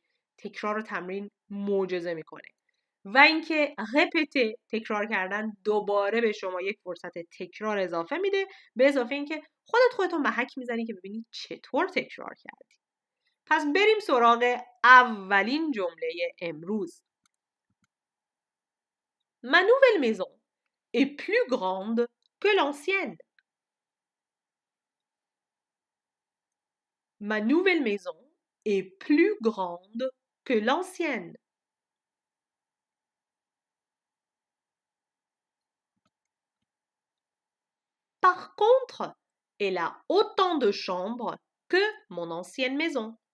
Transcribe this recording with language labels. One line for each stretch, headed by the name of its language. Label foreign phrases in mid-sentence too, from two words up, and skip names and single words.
Persian: تکرار و تمرین معجزه میکنه. و اینکه رپته، تکرار کردن دوباره به شما یک فرصت تکرار اضافه میده، به اضافه اینکه خودتون محک میزنی که ببینی چطور تکرار کردی. پس بریم سراغ اولین جمله امروز.
French: Ma nouvelle maison est plus grande que l'ancienne. Ma nouvelle maison est plus grande que l'ancienne. Par contre, elle a autant de chambres que mon ancienne maison.